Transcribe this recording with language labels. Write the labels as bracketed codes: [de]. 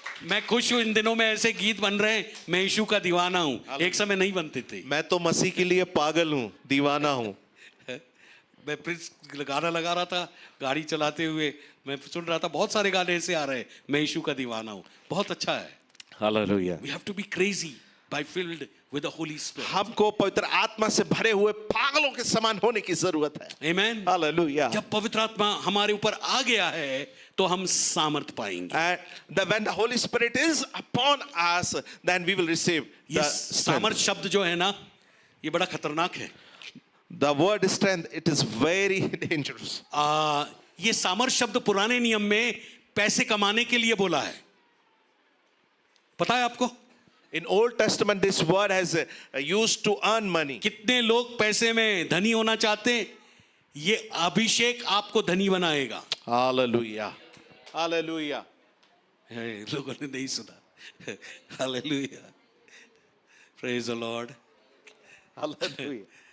[hi] मैं खुश हूं, इन दिनों में ऐसे गीत बन रहे हैं, मैं यीशु का दीवाना हूं. एक समय नहीं बनते थे. मैं तो मसीह के लिए पागल हूँ, दीवाना हूँ. मैं गाना लगा रहा था गाड़ी चलाते हुए, मैं सुन रहा था बहुत सारे गाने ऐसे आ रहे हैं, मैं यीशु का दीवाना हूं. बहुत अच्छा है. [en] Hallelujah. We have to be crazy by filled with the Holy Spirit. [hi] हमको पवित्र आत्मा से भरे हुए पागलों के समान होने की जरूरत है. [en] Amen. Hallelujah. [hi] जब पवित्र आत्मा हमारे ऊपर आ गया है तो हम सामर्थ पाएंगे. [en] And when the Holy Spirit is upon us, then we will receive [hi] ये [en] the [hi] सामर्थ [en] strength. [hi] शब्द जो है ना, ये बड़ा खतरनाक है. [en] The word strength, it is very dangerous. [hi] ये सामर्थ शब्द पुराने नियम में पैसे कमाने के लिए बोला है. पता है आपको? [en] In Old Testament, this word has used to earn money. [hi] कितने लोग पैसे में धनी होना चाहते हैं? ये अभिषेक आपको धनी बनाएगा. [en] Hallelujah. Hallelujah. [hi] लोगों ने नहीं सुना. [en] Hallelujah. Praise the Lord. Hallelujah.